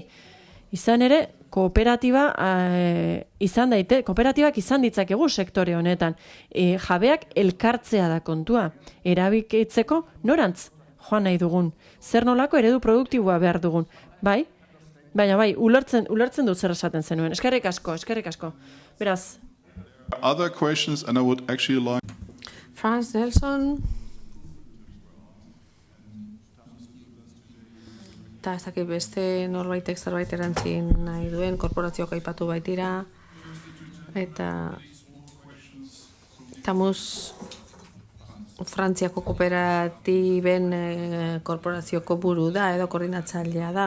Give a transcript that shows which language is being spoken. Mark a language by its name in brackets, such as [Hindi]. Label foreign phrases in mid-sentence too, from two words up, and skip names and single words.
[Basque] Izan ere, kooperatibak izan ditzakegu sektore honetan. Jabeak elkartzea da kontua. Erabikitzeko norantz joan nahi dugun. Zer nolako eredu produktiboa behar dugun. Bai? Baina bai, ulertzen dut zer esaten zenuen. Eskerrik asko. Beraz. [English] Other questions, and I would actually like... Franz Nelson. [Basque] Eta ez dakit beste norbaitek zerbait erantzin nahi duen, korporazioak aipatu baitira. Eta Tamuz Frantziako kooperatiben korporazioko buru da, edo koordinatzailea da.